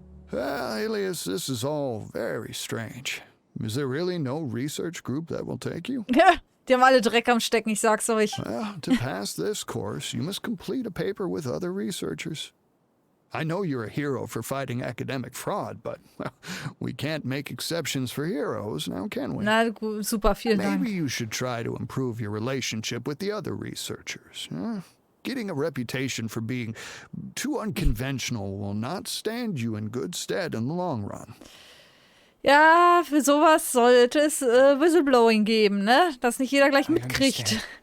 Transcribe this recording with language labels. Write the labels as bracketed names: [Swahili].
[English] Ilyas, this is all very strange. Is there really no research group that will take you? [German] Ja, die haben alle Dreck am Stecken, ich sag's euch. [English] Well, to pass this course, you must complete a paper with other researchers. I know you're a hero for fighting academic fraud, but well, we can't make exceptions for heroes, now can we? [German] Na gut, super, vielen Dank. [English] Maybe you should try to improve your relationship with the other researchers. Huh? Getting a reputation for being too unconventional will not stand you in good stead in the long run. [German] Ja, für sowas sollte es Whistleblowing geben, ne? Dass nicht jeder gleich mitkriegt.